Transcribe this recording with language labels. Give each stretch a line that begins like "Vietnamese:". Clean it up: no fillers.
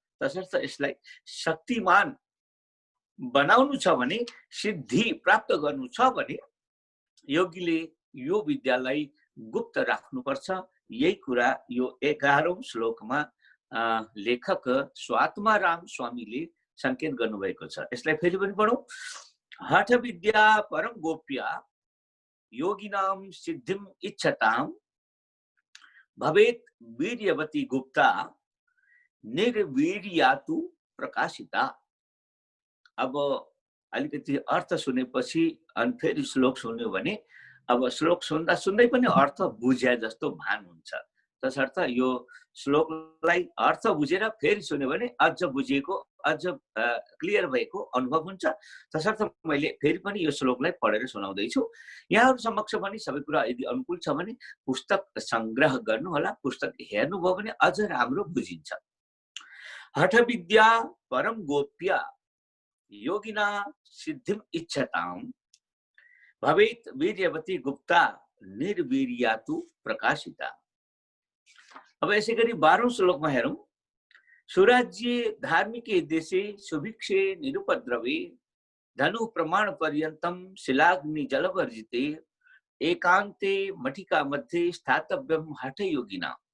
Nepali: तसर्थ यसलाई शक्तिमान बनाउनु छ भने, सिद्धि प्राप्त गर्नु छ भने योगीले यो विद्यालाई गुप्त राख्नुपर्छ, यही कुरा यो 11औं श्लोकमा लेखक स्वात्माराम स्वामीले संकेत गर्नुभएको छ। यसलाई फेरि पनि पढौं।
Sanskrit: हठ विद्या परम गोप्य योगिनाम सिद्धिम इच्छताम भवेत वीर्यवती गुप्ता निर्वीर्यातु प्रकाशिता।
Nepali: अब अलिकति अर्थ सुनेपछि अनि फेरि श्लोक सुन्यो भने अब श्लोक सुन्दा सुन्दै पनि अर्थ बुझ्या जस्तो भान हुन्छ। तसर्थ यो श्लोकलाई अर्थ बुझेर फेरि सुन्यो भने अझ बुझिएको, अझ क्लियर भएको अनुभव हुन्छ। तसर्थ मैले फेरि पनि यो श्लोकलाई पढेर सुनाउँदैछु। यहाँहरू समक्ष पनि सबै कुरा यदि अनुकूल छ भने पुस्तक संग्रह गर्नुहोला, पुस्तक हेर्नुभयो भने अझ राम्रो बुझिन्छ।
Sanskrit: हठ विद्या परम गोप्य योगिना सिद्धिम इच्छताम भवेत वीर्यवती गुप्ता निर्वीर्यातु प्रकाशिता।
Nepali: अब यसै गरी 12औं श्लोकमा हेरौं।
Sanskrit: सुराज्ये धार्मिके देशे सुभिक्षे निरुपद्रवे धनु प्रमाण पर्यन्तम शिलाग्नि जलवर्जिते एकान्ते मठिका मध्ये स्थातव्यम हठ योगिना।